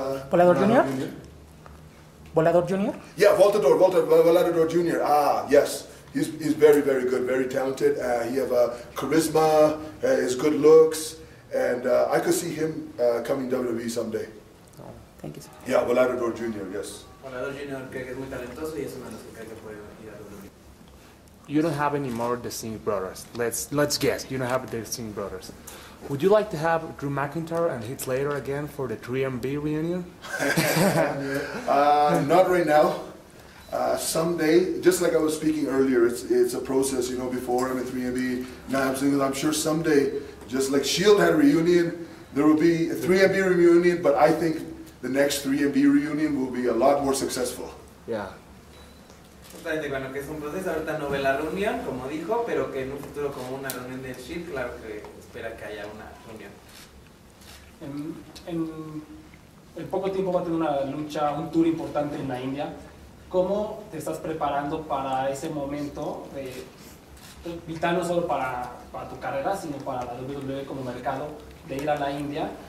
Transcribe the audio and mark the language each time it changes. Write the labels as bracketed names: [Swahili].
[English] Voaldor Jr. Voaldor Jr. Yeah, Voaldor Jr. Ah, yes. He's very, very good, very talented. He have charisma, his good looks, and I could see him coming WWE someday. Oh, thank you. Yeah, Voaldor Jr., yes. Voaldor Jr. [Spanish] cree que es muy talentoso y es uno de los que cree que puede ir a WWE. [English] You don't have any more of the Singh brothers. Let's guess. You don't have the Singh brothers. Would you like to have Drew McIntyre and Heath Slater again for the 3MB reunion? Not right now. Someday, just like I was speaking earlier, it's a process, you know, before I'm at 3MB, now I'm single. I'm sure someday, just like Shield had a reunion, there will be a 3MB reunion, but I think the next 3MB reunion will be a lot more successful. Yeah. [Spanish] Justamente, bueno, que es un proceso, ahorita no ve la reunión, como dijo, pero que en un futuro como una reunión de Shield, claro que espera que haya una reunión. En poco tiempo va a tener una lucha, un tour importante en la India. ¿Cómo te estás preparando para ese momento vital no solo para tu carrera, sino para la WWE como mercado, de ir a la India?